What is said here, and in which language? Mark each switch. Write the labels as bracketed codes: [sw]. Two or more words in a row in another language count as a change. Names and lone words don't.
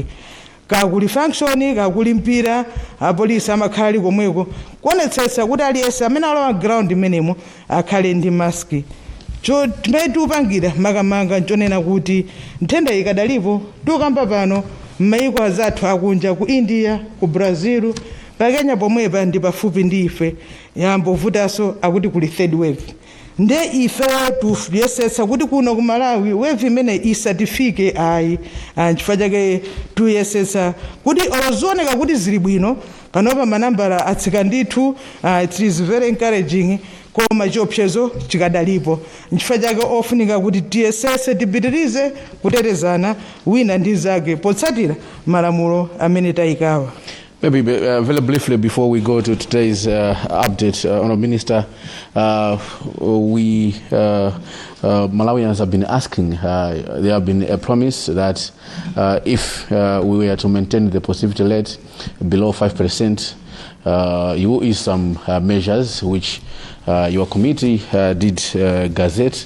[ny] Kakuli function, kakuli mpira, apolisi amakhala ali komweko kuonetsetsa kuti aliyese amene alowa ground imenemo akhale ndi maski. Timene tiupangira makamanga nchonena kuti nthenda ikadalipo tikamba pano m'mayiko azathu akunja ku India, ku Brazil, pa Kenya pomwepa ndi pafupi ndi ife yambovutanso akuti kuli [en] third wave. [ny] Nde ife tuyesetsa kuti kuno ku Malawi wave imene isatifike ayi, chifukwa chake tuyesetsa kuti ozioneka kuti zili bwino panopa manambala atsika ndithu. [en] It is very encouraging, [ny] koma chiopsezo chikadalipo. Nchifukwa chake ofunika kuti tiyesese tipitirize kutetezana wina ndi zake potsatira malamulo amene tayikawa. [en] Maybe very briefly before we go to today's update, Honourable Minister, we Malawians have been asking, there have been a promise that if we were to maintain the positivity rate below 5%, you will use some measures which your committee did gazette.